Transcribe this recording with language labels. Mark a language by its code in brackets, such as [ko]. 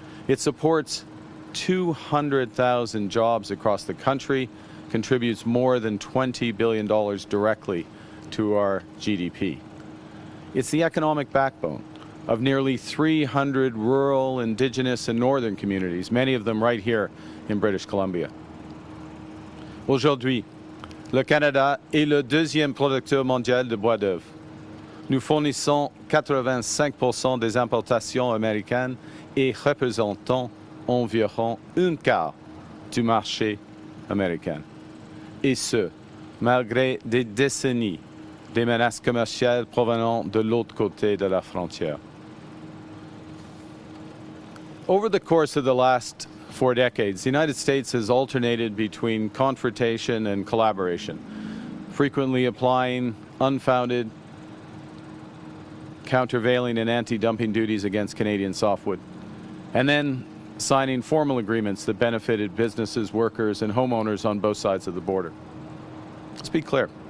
[en] It supports 200,000 jobs across the country, contributes more than $20 billion directly to our GDP. It's the economic backbone of nearly 300 rural, Indigenous, and northern communities, many of them right here in British Columbia. [fr] Aujourd'hui, le Canada est le deuxième producteur mondial de bois d'œuvre. Nous fournissons 85% des importations américaines et représentons environ un quart du marché américain. Et ce, malgré des décennies de menaces commerciales provenant de l'autre côté de la frontière. [en] Over the course of the last 4 decades, the United States has alternated between confrontation and collaboration, frequently applying unfounded, countervailing and anti-dumping duties against Canadian softwood, and then signing formal agreements that benefited businesses, workers, and homeowners on both sides of the border. Let's be clear.